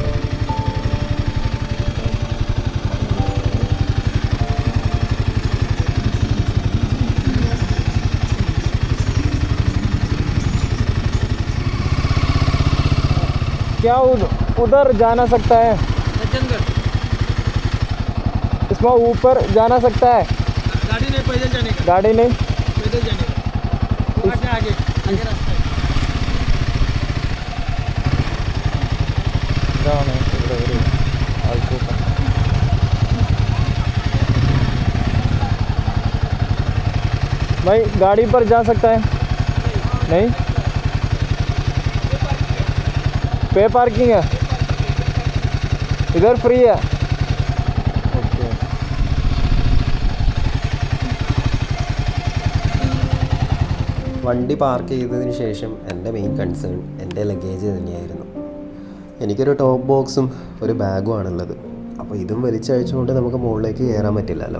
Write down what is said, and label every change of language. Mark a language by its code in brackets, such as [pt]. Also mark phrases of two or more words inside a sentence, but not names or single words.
[hi] क्या उधर जाना सकता है? इसमें ऊपर जाना सकता है? गाड़ी नहीं पैदल जाने का गाड़ी नहीं पैदल जाने का वहाँ से आगे आगे रास्ता है [ml] ഇതാണ് ഇവിടെ ഒരു ആൾക്കൂട്ടം. [hi] भाई गाड़ी पर जा सकता है? नहीं [en] pay parking [hi] है इधर फ्री है. ओके [ml] വണ്ടി പാർക്ക് ചെയ്തതിന് ശേഷം എൻ്റെ [en] main concern [ml] എൻ്റെ ലഗേജ് തന്നെയായിരുന്നു. എനിക്കൊരു [en] top box [ml] ഒരു ബാഗും ആണുള്ളത്. അപ്പോൾ ഇതും വലിച്ചയച്ചുകൊണ്ട് നമുക്ക് മുകളിലേക്ക് കയറാൻ പറ്റില്ലല്ലോ.